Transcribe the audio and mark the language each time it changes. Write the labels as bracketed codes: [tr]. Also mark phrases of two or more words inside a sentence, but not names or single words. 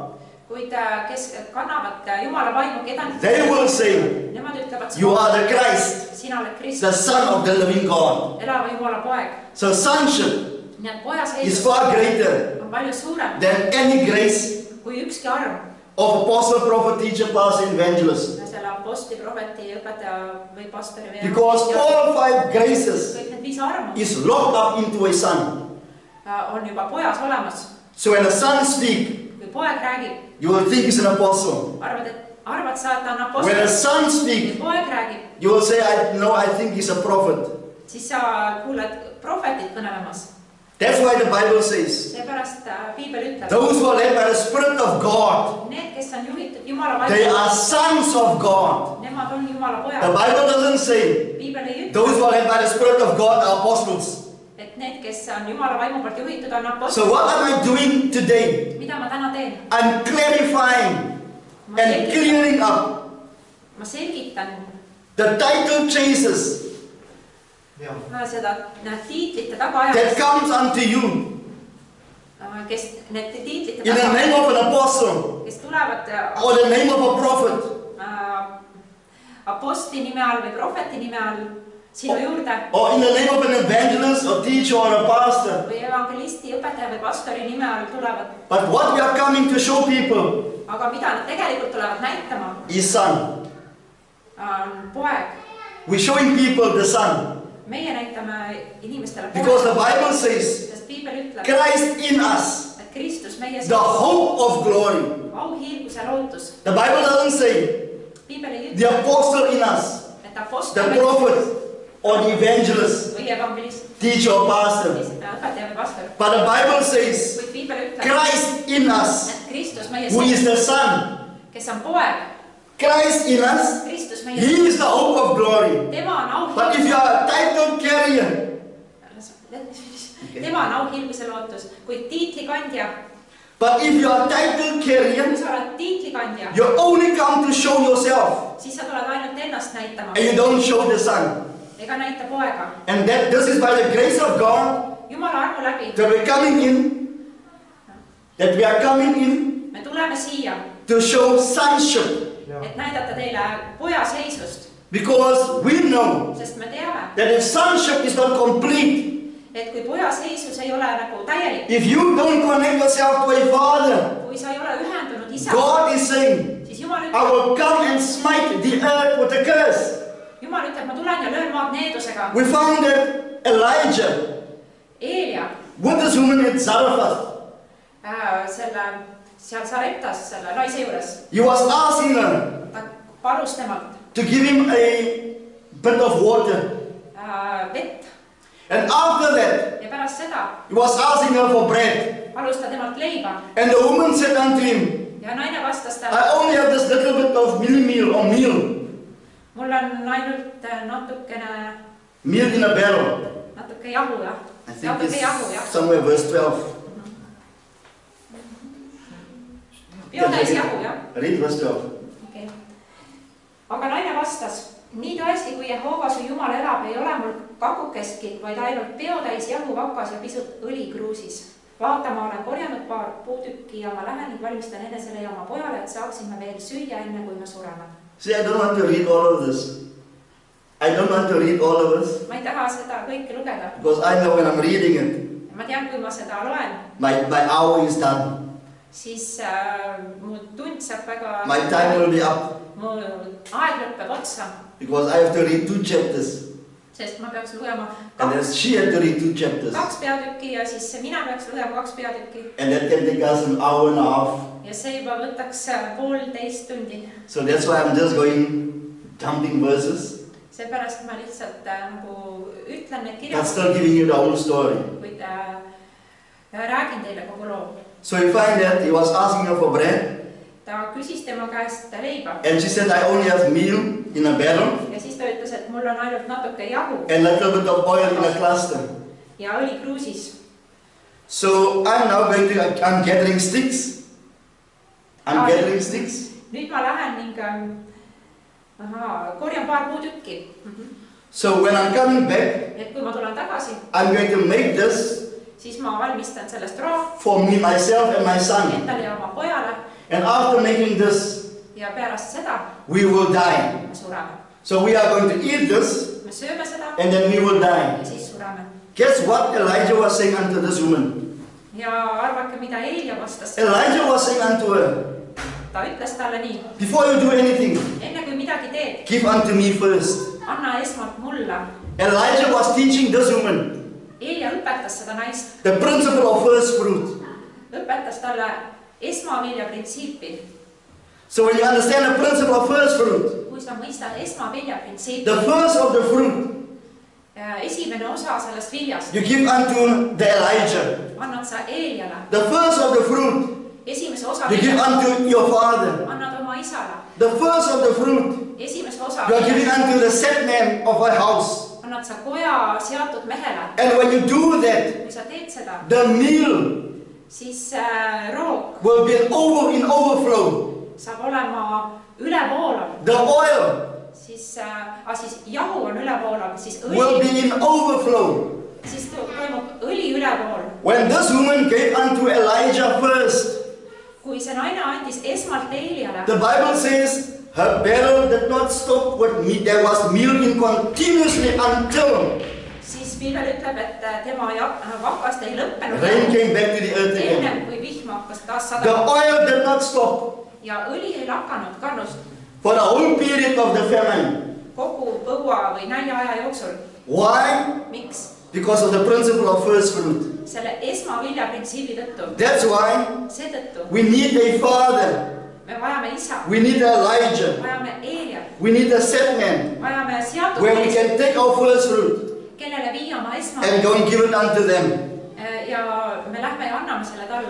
[et] Kuid kes kannavad Jumala vaimu, keda nad [en] They will say, [et] nemad ütlevad, [en] you are the Christ, [et] sina oled [en] the [et] Kristus, [en] Son of the living God. [et] elava Jumala poeg. [en] So sonship [et] Nii et poja [en] is [et] seis [en] far greater [et] on palju suurem [en] than any grace [et] kui ükski arm [en] of apostle, prophet, teacher, pastor, evangelist. [et] selle apostli, prohveti, õpetaja või pastori või [en] Because all 5 graces [et] kõik need 5 armu [en] is locked up into a son. [et] on juba pojas olemas. [en] So when a son speaks, [et] Kui poeg räägib, [en] you will think he's an apostle. [et] arvad sa, et ta on [en] When a [et] apostel. [en] son [et] Kui [en] speaks, [et] poeg räägib, [en] you will say, I think he's a prophet. [et] siis sa kuuled prohvetit kõnelemas. [en] That's why the Bible says, [et] Seepärast Piibel ütleb, [en] those who are led by the Spirit of God, [et] need, kes on juhitud Jumala [en] they [et] vaimu, [en] are sons of God. [et] nemad on Jumala [en] The [et] pojad. [en] Bible doesn't say, [et] Piibel ei ütle, [en] those who are led by the Spirit of God are apostles. [et] et need, kes on Jumala vaimu poolt juhitud, on apostlid. [en] So what am I doing today? [et] Mida ma täna teen? [en] I'm clarifying and clearing up [et] Ma selgitan [en] the title chases [et] seda tiitlite [en] that [et] tagaajamist, [en] comes unto you [et] kes need tiitlite [en] in the name of an apostle [et] kes tulevad [en] or the name of a prophet [et] apostli nime all või prohveti nime all sinu juurde [en] or in the name of an evangelist or teacher or a pastor. [et] või evangelisti, õpetaja või pastori nime all tulevad. [en] But what we are coming to show people [et] Aga mida nad tegelikult tulevad näitama, [en] is son. [et] on poeg. [en] We're showing people the son. [et] Meie näitame inimestele [en] Because the [et] poeg, [en] Bible says, [et] sest Piibel ütleb, [en] Christ in us, [et] et Kristus meie [en] the hope of glory. [et] auhiilguse lootus. [en] The Bible doesn't say [et] Piibel ei [en] the [et] ütle, [en] apostle in us, [et] et [en] the [et] apostel [en] prophet or the evangelist, [et] või evangelist, [en] teacher or pastor. [et] õpetaja või pastor. [en] But the Bible says [et] Kuid Piibel ütleb, [en] Christ in us, [et] et Kristus meie [en] who is the son. [et] kes on poeg, [en] Christ in us, [et] Kristus meie [en] he is the hope of glory. [et] tema on [en] But if you [et] auhiilguse, [en] are a title carrier, [et] tema on auhiilguse lootus, kuid tiitlikandja, [en] but if you are a title carrier, [et] kui sa oled tiitlikandja, [en] you only come to show yourself [et] siis sa tuled ainult ennast näitama [en] and you don't show the son. [et] ega näita poega. [en] And that this is by the grace of God [et] Jumala armu läbi [en] that we're coming in, that we are coming in [et] me tuleme siia, [en] to show sonship. [et] et näidata teile poja seisust, [en] Because we know [et] sest me teame, [en] that if sonship is not complete, [et] et kui poja seisus ei ole nagu täielik, [en] if you don't connect yourself to a father, [et] kui sa ei ole ühendunud isa, [en] God is saying, [et] siis Jumal [en] I [et] ütleb, [en] will come and smite the earth with a curse. [et] ma tulen ja löön maad needusega. [en] We found that Elijah [et] Eelia [en] with this woman at Zarephath, [et] seal Sareptas selle naise juures, [en] he was asking her [et] ta palus temalt [en] to give him a bit of water. [et] vett [en] And after that, [et] ja pärast seda [en] he was asking her for bread. [et] palus ta temalt leiba [en] And the woman said unto him, [et] ja naine vastas talle, [en] I only have this little bit of meal or meal [et] mul on ainult natukene [en] in a barrel. [et] natuke jahu jah, [en] I think [et] natuke jahu jah, [en] it's somewhere verse 12. [et] peotäis jahu jah. [en] Read verse 12. Okay. [et] Aga naine vastas, nii tõesti, kui Jehova su Jumal elab, ei ole mul kakukestki, vaid ainult peotäis jahu vakas ja pisut õli kruusis. Vaata, ma olen korjanud paar puutükki ja ma lähen ning valmistan enesele ja oma pojale, et saaksime veel süüa enne, kui me sureme. See, [en] I don't want to read all of this. I don't want to read all of this [et] Ma ei taha seda kõike lugeda. [en] because I know when I'm reading it, [et] Ma tean, kui ma seda loen, [en] my hour is done. [et] siis mu tund saab väga... [en] My time will be up [et] Mu aeg lõpeb otsa, [en] because I have to read 2 chapters. [et] sest ma peaks lugema [en] And then she had to read 2 chapters. [et] 2 peatükki ja siis mina peaks lugema 2 peatükki. [en] And that can take us an hour and a half. [et] Ja see juba võtaks 1,5 tundi. [en] So that's why I'm just going jumping verses. [et] Seepärast ma lihtsalt nagu ütlen need [en] But [et] kirjad, [en] still giving you the whole story. [et] kuid räägin teile kogu loo. [en] So you find that he was asking her for bread. [et] Ta küsis tema käest leiba [en] And she said, I only have meal in a barrel [et] ja siis ta ütles, et mul on ainult natuke jahu [en] and a little bit of oil in a cluster. [et] ja õli kruusis. [en] So I'm gathering sticks. Gathering sticks. [et] Nüüd ma lähen ning korjan paar puutükki. [en] So when I'm coming back, [et] Et kui ma tulen tagasi, [en] I'm going to make this [et] siis ma valmistan sellest roa [en] for me, myself and my son. [et] endale ja oma pojale [en] And after making this, [et] ja pärast seda [en] we will die. [et] me sureme. [en] So we are going to eat this [et] Me sööme seda [en] and then we will die. [et] ja siis sureme. [en] Guess what Elijah was saying unto this woman? [et] Ja arvake, mida Eelia vastas. [en] Elijah was saying unto her, [et] Ta ütles talle nii, [en] before you do anything, [et] enne kui midagi teed, [en] give unto me first. [et] anna esmalt mulle. [en] Elijah was teaching this woman [et] Eelia õpetas seda naist, [en] the principle of first fruit. [et] õpetas talle esmavilja printsiipi. [en] So when you understand the principle of first fruit, [et] kui sa mõistad esmavilja printsiipi, [en] the first of the fruit, [et] esimene osa sellest viljast [en] you give unto the Elijah. [et] annad sa Eeliale, [en] The first of the fruit, [et] esimese osa [en] you give [et] viljast [en] unto your father. [et] annad oma isale, [en] The first of the fruit, [et] esimese osa [en] you are giving [et] viljast [en] unto the set man of a house. [et] annad sa koja seatud mehele. [en] And when you do that, [et] kui sa teed seda, [en] the meal [et] siis roog [en] will be in overflow. [et] saab olema ülevoolav, [en] The oil [et] siis jahu on ülevoolav, siis [en] will [et] õli, [en] be in overflow. [et] siis toimub õli ülevool. [en] When this woman gave unto Elijah first, [et] kui see naine andis esmalt Eeliale, [en] the Bible says her barrel did not stop with meat. There was meal in continuously until [et] siis Piibel ütleb, et tema vakast ei lõppenud [en] rain came back to the earth again. [et] ennem kui vihm hakkas taas [en] The [et] sadama [en] oil did not stop [et] ja õli ei lakanud kannust [en] for the whole period of the famine. [et] kogu põua või näljaaja jooksul. [en] Why? [et] miks? [en] Because of the principle of first fruit. [et] selle esmavilja printsiibi tõttu. [en] That's why [et] seetõttu [en] we need a father. [et] me vajame isa, [en] We need Elijah. [et] vajame Eeliat, [en] We need a set man [et] vajame seatud [en] where we [et] meest, [en] can take our first fruit [et] kellele viia oma [en] and go and give it unto them. [et] ja me lähme ja anname selle talle.